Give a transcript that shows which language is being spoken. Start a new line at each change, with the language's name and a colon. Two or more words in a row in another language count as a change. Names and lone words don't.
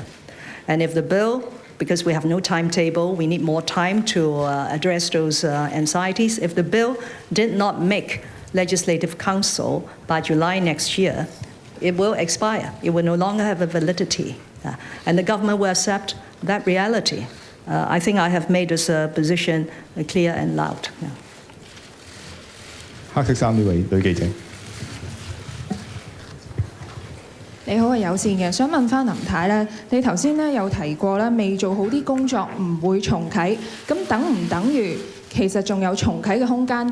English: And if the bill, because we have no timetable, we need more time to address those anxieties, if the bill did not make Legislative Council by July next year, it will expire. It will no longer have a validity. And the government will accept that reality. I think I have made this position clear and loud.
Cantonese: 黑色衫呢位女記者。你好，係有線嘅，想問翻林太咧，你頭先咧有提過咧，未做好啲工作唔會重啟，咁等唔等於其實仲有重啟嘅空間？